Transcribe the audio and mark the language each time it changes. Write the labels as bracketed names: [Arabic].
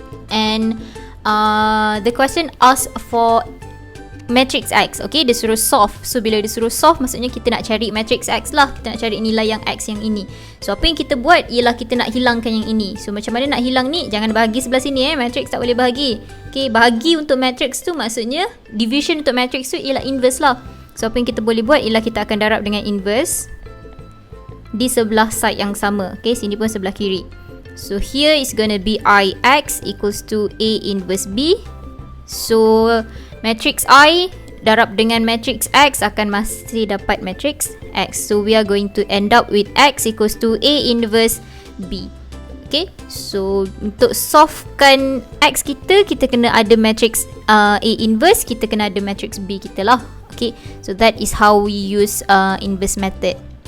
[English] And the question asks for matrix X. [Malay] Okay, dia suruh solve. So, bila dia suruh solve, maksudnya kita nak cari matrix X lah. Kita nak cari nilai yang X yang ini. So, apa yang kita buat ialah kita nak hilangkan yang ini. So, macam mana nak hilang ni? Jangan bahagi sebelah sini matrix tak boleh bahagi. Okay, bahagi untuk matrix tu maksudnya division untuk matrix tu ialah inverse lah. So, apa yang kita boleh buat ialah kita akan darab dengan inverse di sebelah side yang sama. Okay, sini pun sebelah kiri. [English] So, here is gonna be IX equals to A inverse B. [Malay] So, matrix I darab dengan matrix X akan masih dapat matrix X. [English] So, we are going to end up with X equals to A inverse B. [Malay] Okay, so untuk solvekan X kita kena ada matrix A inverse, kita kena ada matrix B kita lah. [English] Okay, so that is how we use inverse method.